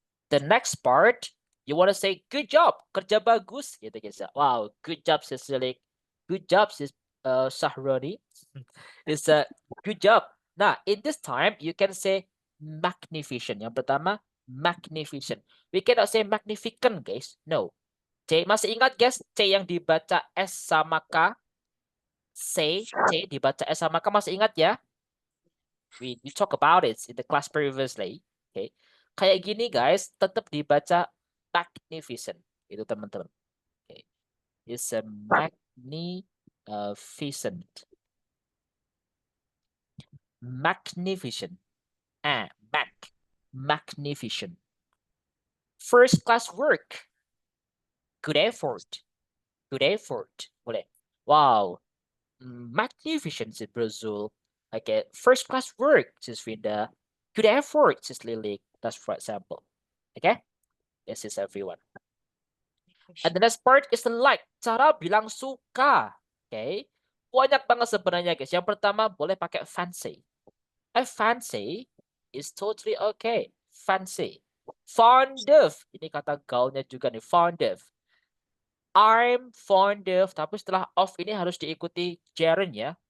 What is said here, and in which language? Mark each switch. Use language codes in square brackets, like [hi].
[en] The next part, you want to say good job, [id] kerja bagus, gitu guys. [en] Wow, good job Cecilia, good job Sahroni. It's a good job. Nah, in this time you can say magnificent. [id] Yang pertama, [en] magnificent. We cannot say magnificent, guys. No. [id] C, masih ingat guys, C yang dibaca S sama K? C dibaca S sama K, masih ingat ya? [en] We talk about it in the class previously. [id] Okay. Kayak gini guys, tetap dibaca magnificent. Itu teman-teman. Okay. [en] It's a magnificent. Magnificent. Magnificent. First class work. Good effort. [id] Boleh. Wow. [en] Magnificent, says Brazil. Okay. First class work, says Vinda. Good effort, says Lily. That's for example. Okay. This is everyone. And the next part is the like. [id] Cara bilang suka. Okay. Banyak banget sebenarnya guys. Yang pertama boleh pakai fancy. [en] Fancy is totally okay. Fancy. Fond of. [id] Ini kata gaulnya juga nih. [en] Fond of. I'm fond of. [id] Tapi setelah of ini harus diikuti gerund ya.